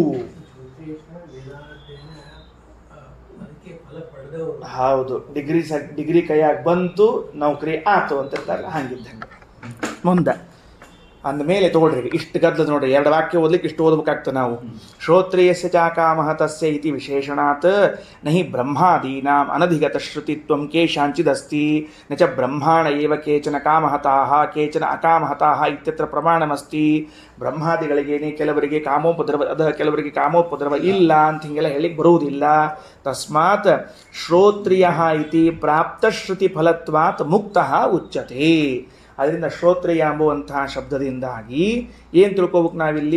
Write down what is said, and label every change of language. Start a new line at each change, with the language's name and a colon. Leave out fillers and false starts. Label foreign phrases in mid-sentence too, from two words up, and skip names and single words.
Kannada: ಹೌದು, ಡಿಗ್ರಿ ಕೈಯಾಗ ಬಂತು, ನೌಕರಿ ಆತು ಅಂತ ಇರ್ತಾರಲ್ಲ, ಹಂಗಿದ್ದಂಗೆ. ಮುಂದೆ ಅಂದಮೇಲೆ ತಗೊಳ್ರಿ, ಇಷ್ಟು ಗದ್ದದ ನೋಡ್ರಿ, 2 ವಾಕ್ಯ ಓದ್ಲಿಕ್ಕೆ ಇಷ್ಟು ಓದಬೇಕಾಗ್ತದೆ ನಾವು.
Sanskrit: ಶ್ರೋತ್ರಿಯಸ್ಯ ಚ ಕಾಮಃ ತಸ್ಯ ಇತಿ ವಿಶೇಷಣಾತ್ ನಹಿ ಬ್ರಹ್ಮಾದೀನಾಂ ಅನಧಿಗತ ಶ್ರುತಿತ್ವಂ ಕೇಶಾಂಚಿದಸ್ತಿ ನ ಚ ಬ್ರಹ್ಮಾಣ ಏವ ಕೇಚನ ಕಾಮಹತಾಃ ಕೇಚನ ಅಕಾಮಹತಾಃ ಇತ್ಯತ್ರ ಪ್ರಮಾಣಮಸ್ತಿ.
Kannada: ಬ್ರಹ್ಮಾದಿಗಳಿಗೇನೆ ಕೆಲವರಿಗೆ ಕಾಮೋಪದ್ರವ ಅದ, ಕೆಲವರಿಗೆ ಕಾಮೋಪದ್ರವ ಇಲ್ಲ ಅಂತ ಹಿಂಗೆಲ್ಲ ಹೇಳಿಕ್ಕೆ ಬರುವುದಿಲ್ಲ.
Sanskrit: ತಸ್ಮಾತ್ ಶ್ರೋತ್ರಿಯಃ ಇತಿ ಪ್ರಾಪ್ತಶ್ರುತಿ ಫಲತ್ವಾತ್ ಮುಕ್ತಃ ಉಚ್ಯತೆ.
Kannada: ಅದರಿಂದ ಶ್ರೋತ್ರಿಯ ಎಂಬುವಂತಹ ಶಬ್ದದಿಂದಾಗಿ ಏನು ತಿಳ್ಕೋಬೇಕು ನಾವಿಲ್ಲಿ?